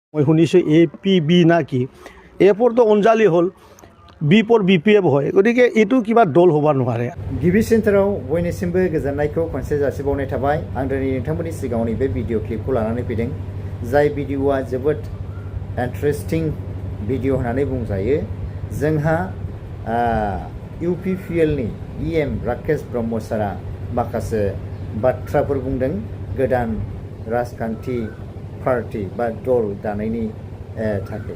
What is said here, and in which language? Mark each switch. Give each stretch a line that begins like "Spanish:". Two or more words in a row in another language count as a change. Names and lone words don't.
Assamese: মই শুনিছোঁ APB না কি, এ পৰতো অঞ্জালি হ'ল, বি পৰ BPF হয়, গতিকে এইটো কিবা দল হ'ব নোৱাৰে।
Bodo: गिबि सेन्टाराव बयनिसिमबो गोजोननायखौ खनसे जासिबावनाय थाबाय। आं दिनै नोंथांमोननि सिगाङाव नैबे भिडिअ क्लिपखौ लानानै फैदों, जाय भिडिअआ जोबोद
English: interesting video
Bodo: होननानै बुंजायो। जोंहा UPPLनि EM राकेश ब्रह्म सारा माखासे बाथ्राफोर बुंदों गोदान राजखान्थि पार्टी बा दल दानायनि थाखाय।